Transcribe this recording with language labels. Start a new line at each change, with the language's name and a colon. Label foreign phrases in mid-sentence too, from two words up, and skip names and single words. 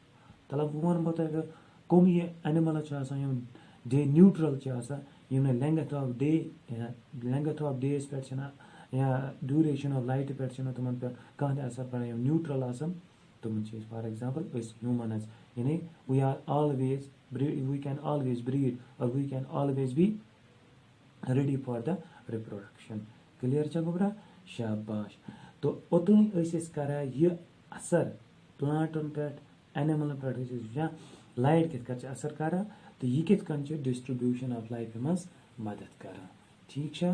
Kashmiri: مطلب بہٕ وَنہٕ تۄہہِ کٕم یہِ اینِمٕلز چھِ آسان یِم
English: day neutral
Kashmiri: چھِ آسان یِم نہٕ
English: length of days
Kashmiri: پٮ۪ٹھ چھِنہٕ یا
English: duration of light
Kashmiri: پٮ۪ٹھ چھِنہٕ تِمن پٮ۪ٹھ کانٛہہ تہِ اَثر پڑان یِم نیوٗٹرل آسان تِمن چھِ أسۍ
English: for example
Kashmiri: أسۍ ہیوٗمنز یعنی
English: we can always breed or we can always be ready for the reproduction.
Kashmiri: کٕلیر چھا گوٚبرا؟ شاباش. تہٕ اوٚتانۍ ٲسۍ أسۍ کران یہِ اَثر پلانٹن پٮ۪ٹھ اینِمٕلن پٮ۪ٹھ ٲسۍ أسۍ وٕچھان لایٹ کِتھ کٔنۍ چھِ اَثر کران تہٕ یہِ کِتھ کٔنۍ چھِ
English: distribution of life
Kashmiri: منٛز مدد کران. ٹھیٖک چھا؟